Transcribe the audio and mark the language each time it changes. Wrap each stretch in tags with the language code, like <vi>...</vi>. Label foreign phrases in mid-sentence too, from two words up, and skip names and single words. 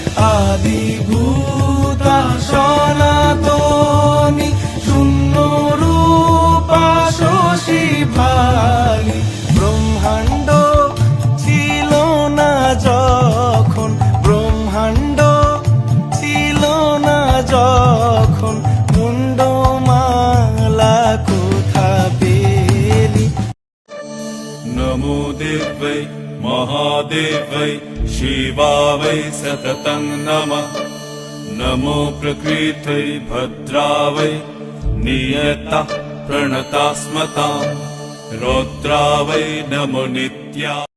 <bn>আদিভূত সনাতনী শূন্য রূপা শশী ভালি ব্রহ্মাণ্ড ছিল না যখন ব্রহ্মাণ্ড ছিল না যখন মুন্ডমালা কোথা পেলি।</bn> <sa>नमो देवै महादेवै शिवावै सततं नमः। नमो प्रकृत्यै भद्रावै नियता प्रणता स्मतां। रौद्रावै नमो नित्या</sa>